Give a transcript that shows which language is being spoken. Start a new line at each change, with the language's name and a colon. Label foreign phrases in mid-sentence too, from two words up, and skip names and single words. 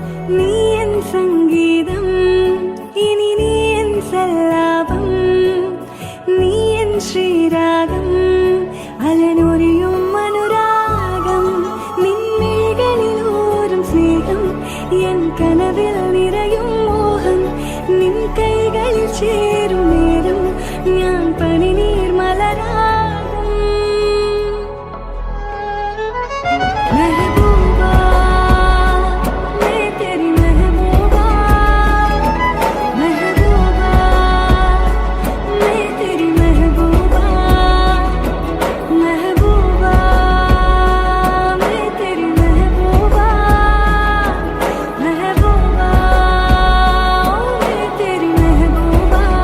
Malayalam: നീ എൻ സംഗീതം, ഇനി നീ എൻ സല്ലാപം, നീ എൻ ശ്രീരാഗം, അലനൊരിയും അനുരാഗം, നിൻമിഴികളിലൂറും സ്നേഹം, എൻ കനവിൽ നിറയും മോഹം, നിൻ കൈകളിൽ ചേരും നേരം ഞാൻ പനിനീർ മലരാകും.
Hindi: മെഹബൂബാ मैं तेरी महबूबा, महबूबा मैं तेरी महबूबा, महबूबा मैं तेरी महबूबा, महबूबा मैं तेरी महबूबा.